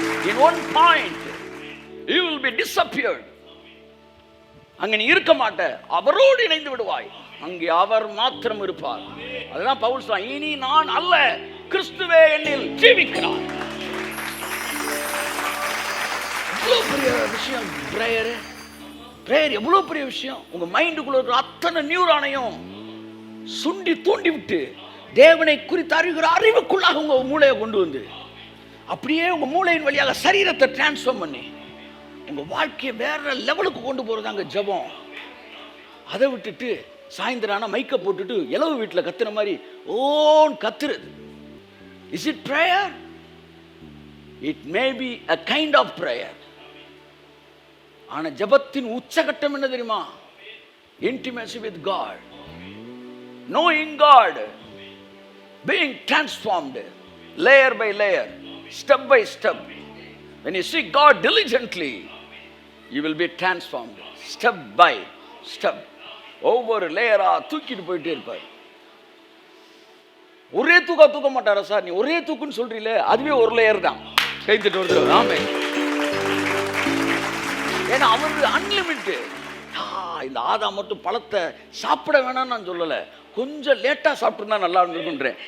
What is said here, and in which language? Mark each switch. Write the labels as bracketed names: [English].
[English] In one point you will be disappeared. [Tamil] அங்க நீ இருக்க மாட்ட, அவரோடு இணைந்து விடுவாய், அங்கே அவர் மாத்திரம் இருப்பார். அதெல்லாம் பவுல் சொல்றான், இனி நான் அல்ல கிறிஸ்துவே என்னில் ஜீவிக்கிறார். எவ்வளவு பெரிய விஷயம் பிரேயர், எவ்வளவு பெரிய விஷயம். உங்க மைண்டுக்குள்ள இருக்கிற அத்தனை நியூரானையும் சுண்டி தூண்டி விட்டு தேவனை குறித்து அறிகிற அறிவுக்குள்ளாக உங்க மூளையை கொண்டு வந்து அப்படியே உங்க மூளையின் வழியாக சரீரத்தை டிரான்ஸ்ஃபார்ம் பண்ணி உங்க வாழ்க்கையை வேற லெவலுக்கு கொண்டு போறதாங்க ஜெபம். அதை விட்டுட்டு சாயந்தரம் ஆனால் மைக்க போட்டுட்டு இலவு வீட்டில் கத்துற மாதிரி ஓன் கத்துறது. [English] Is it prayer? It may be a kind of prayer. [Tamil] ஆனால் ஜபத்தின் உச்சகட்டம் என்ன தெரியுமா? [English] Intimacy with God, knowing God, being transformed layer by layer, step by step. When you seek God diligently, you will be transformed step by step. [Tamil] ஒவ்வொரு லேயரா தூக்கிட்டு போயிட்டே இருப்பார். ஒரே தூக்க மாட்டாரா சார்? நீ ஒரே தூக்குன்னு சொல்றீல, அதுவே ஒரு லேயர் தான். கைத்துட்டு வருது. ஆமென். ஏன்னா அவர் அன்லிமிட்டட். இந்த ஆதாம் மட்டும் பழத்தை சாப்பிட வேணாம்னு நான் சொல்லலை, கொஞ்சம் லேட்டாக சாப்பிட்டுருந்தா நல்லா இருந்திருக்குன்றேன்.